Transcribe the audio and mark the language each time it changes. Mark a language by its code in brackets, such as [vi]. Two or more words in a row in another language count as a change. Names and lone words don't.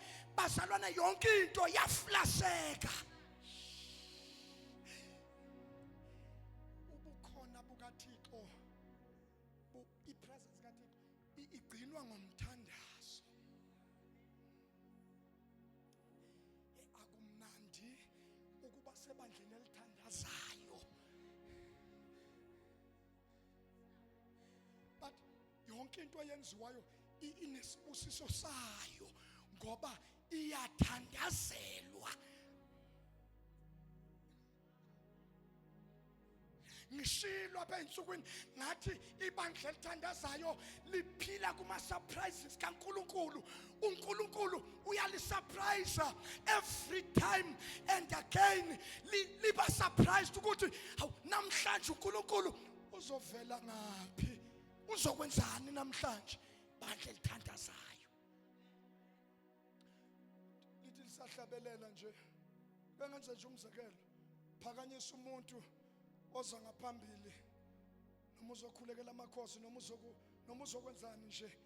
[xh] Bazalwane, yonke into yaflaseka. Ubukhona bukaThixo, ipresence kaThixo igcinwa ngomthandazo. Akumnandi ukuba sebandleni elithandazayo, but yonke into eyenziwayo inesibusiso sayo ngoba iyathandazelwa. [zu] Ngishilo apha ensukwini ngathi ibandla elithandazayo liphila kuma surprises kaNkulunkulu. uNkulunkulu uyalisurprise [en] every time and again. [zu] Liba surprised ukuthi hawu, namhlanje uNkulunkulu uzovela ngaphi, uzokwenzani namhlanje. Bandla elithandazayo lithi lisahlabelela nje. Bengenze nje umzekelo, phakanyisa umuntu oza ngaphambili, noma uzokhulekela amakhosi, noma uzokwenzani nje.